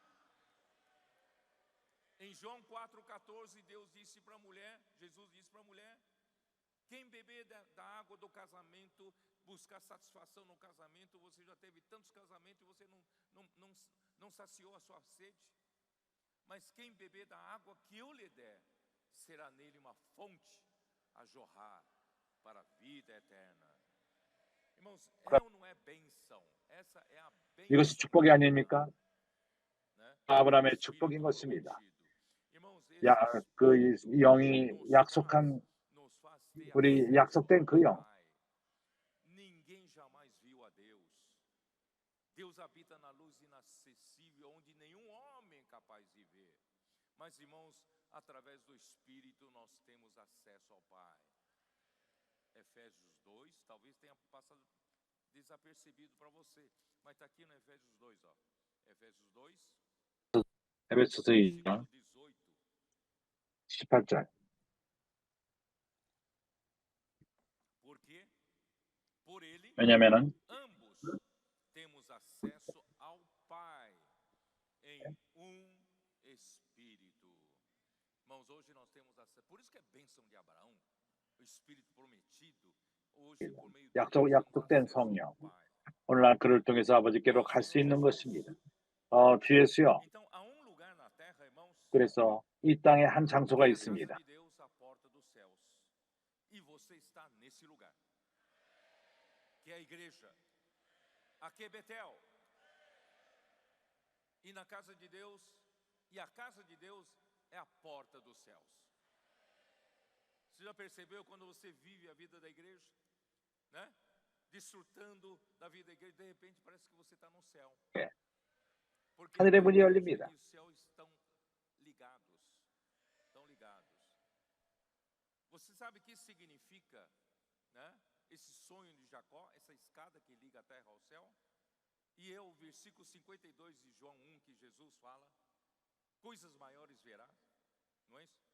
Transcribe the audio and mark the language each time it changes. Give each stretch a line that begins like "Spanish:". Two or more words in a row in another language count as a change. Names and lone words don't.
Portuguese: Em João 4,14, Deus disse para a mulher, Jesus disse para a mulher, quem beber da água do casamento, buscar satisfação no casamento, você já teve tantos casamentos e você não saciou a sua sede. Mas quem beber da água que eu lhe der, será nele uma fonte a jorrar para a vida eterna. Irmãos, não é benção. Essa é a benção.
Korean: 이것이 축복이 아닙니까? 아브라함의 축복인 것입니다. 그 영이 약속한, 우리 약속된 그 영.
Portuguese: Ninguém jamais viu a Deus. Deus habita na luz inacessível, onde nenhum homem é capaz de ver. Mas, irmãos, através do Espírito nós temos acesso ao Pai. Efésios 2, talvez tenha passado desapercebido para você, mas está aqui no Efésios 2, ó. Efésios 2,
Korean: 에베소서 2장 18절.
Portuguese: Porque por ele
Korean: 왜냐면은
Portuguese: ambos temos acesso ao Pai em Espírito. Irmãos, hoje nós temos acesso. Por isso que é bênção de Abraão, o Espírito prometido. Hoje por meio
Korean: 약속된 성령. 오늘날 그를 통해서 아버지께로 갈 수 있는 것입니다. 주 예수여. 그래서 이 땅에 한 장소가 있습니다.
Portuguese: Que é a igreja. Aqui é Betel. E na casa de Deus, e a casa de Deus é a porta dos céus. Você já percebeu quando você vive a vida da igreja, né? Desfrutando da vida da igreja, de repente parece que você está no céu. Porque
Korean: 하늘의 문이 열립니다.
Portuguese: os céus estão ligados. Estão ligados. Você sabe o que isso significa, né? Esse sonho de Jacó, essa escada que liga a terra ao céu. E é o versículo 52 de João 1 que Jesus fala, coisas maiores verá, não é isso?